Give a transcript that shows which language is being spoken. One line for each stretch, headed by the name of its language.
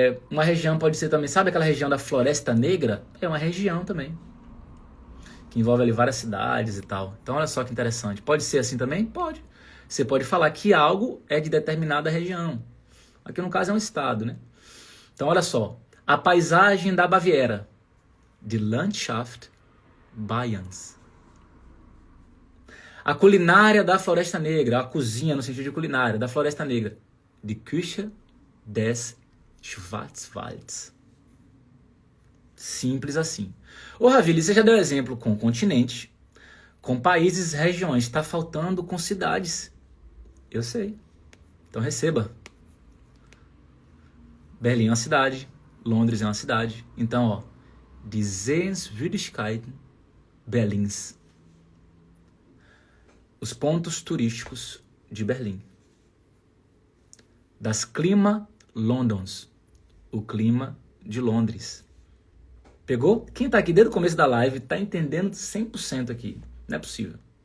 Portuguese: Uma região pode ser também, sabe aquela região da Floresta Negra? É uma região também. Que envolve ali várias cidades e tal. Então olha só que interessante. Pode ser assim também? Pode. Você pode falar que algo é de determinada região. Aqui no caso é um estado, né? Então olha só. A paisagem da Baviera.
German: Die Landschaft Bayerns.
Portuguese: A culinária da Floresta Negra. A cozinha no sentido de culinária da Floresta Negra.
German: Die Küche des Schwarzwalds.
Portuguese: Simples assim. Ô Ravili, você já deu exemplo com continente, com países, regiões. Está faltando com cidades. Eu sei. Então receba. Berlim é uma cidade. Londres é uma cidade. Então, ó.
German: Die Sehenswürdigkeiten Berlins.
Portuguese: Os pontos turísticos de Berlim.
German: Das Klima Londons.
Portuguese: O clima de Londres. Pegou? Quem tá aqui desde o começo da live tá entendendo 100% aqui. Não é possível.